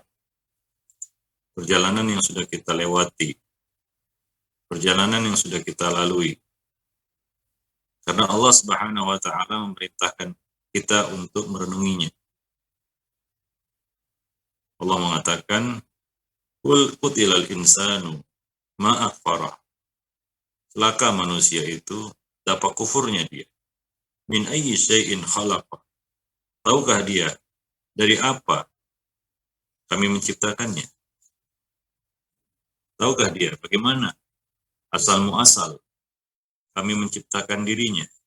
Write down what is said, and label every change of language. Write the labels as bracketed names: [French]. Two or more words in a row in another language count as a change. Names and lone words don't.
[Indonesian] Perjalanan yang sudah kita lewati. Perjalanan yang sudah kita lalui. Karena Allah [Arabic] سبحانه وتعالى [Indonesian] memerintahkan kita untuk merenunginya. Allah mengatakan, [Arabic] "قل قتل الإنسان ما أكفره." [Indonesian] Celaka manusia itu, betapa kufurnya dia. [Arabic] من أي شيء خلق. [Indonesian] Tahukah dia dari apa kami menciptakannya? Tahukah dia bagaimana asal muasal kami menciptakan dirinya?